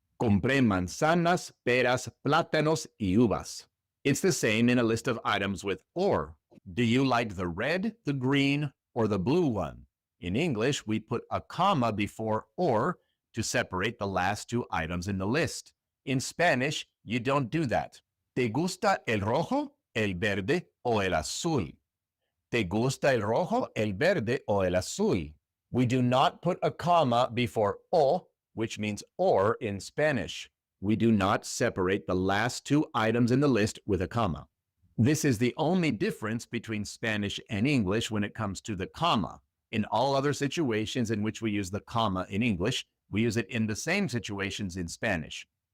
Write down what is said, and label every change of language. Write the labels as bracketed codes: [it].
[es] Compré manzanas, peras, plátanos, y uvas. [en] It's the same in a list of items with or. Do you like the red, the green, or the blue one? In English, we put a comma before or to separate the last two items in the list. In Spanish, you don't do that. [es] ¿Te gusta el rojo, el verde o el azul? ¿Te gusta el rojo, el verde o el azul? [en] We do not put a comma before o, which means or in Spanish. we do not separate the last two items in the list with a comma. This is the only difference between Spanish and English when it comes to the comma. In all other situations in which we use the comma in English, we use it in the same situations in Spanish.